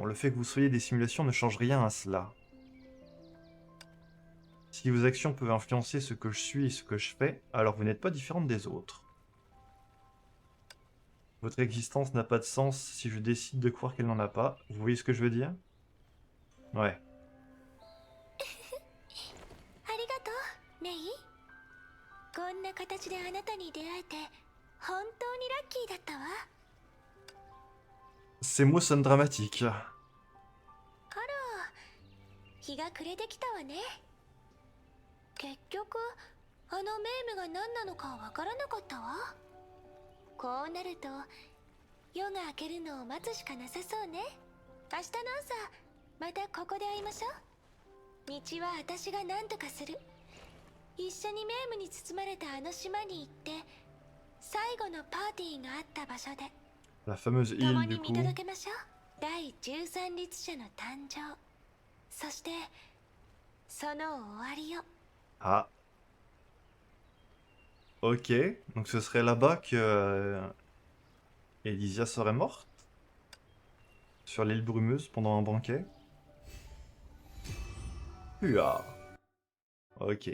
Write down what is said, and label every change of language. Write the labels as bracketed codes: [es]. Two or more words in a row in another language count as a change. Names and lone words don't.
[fr] Le fait que vous soyez des simulations ne change rien à cela. Si vos actions peuvent influencer ce que je suis et ce que je fais, alors vous n'êtes pas différente des autres. Votre existence n'a pas de sens si je décide de croire qu'elle n'en a pas. Vous voyez ce que je veux dire? Ouais. [ja] ありがとう、メイ。こんな形であなたに出会えて本当にラッキーだったわ。 [fr] Ces mots sonnent dramatiques. [ja] あら、日が暮れてきたわね。結局あのメームが何なのかわからなかったわ。こうなると夜が明けるのを待つしかなさそうね。明日の朝またここで会いましょう。道は私が何とかする。一緒にメームに包まれたあの島に行って最後のパーティーがあった場所で [fr] La fameuse [ja] 共 [fr] île, [ja] に [fr] du [ja] 見 [fr] coup. [ja] 届けましょう。第13律者の誕生、そしてその終わりを。 Ah. [fr] Ok, donc ce serait là-bas que Elysia serait morte? Sur l'île brumeuse pendant un banquet? Uah. Ok.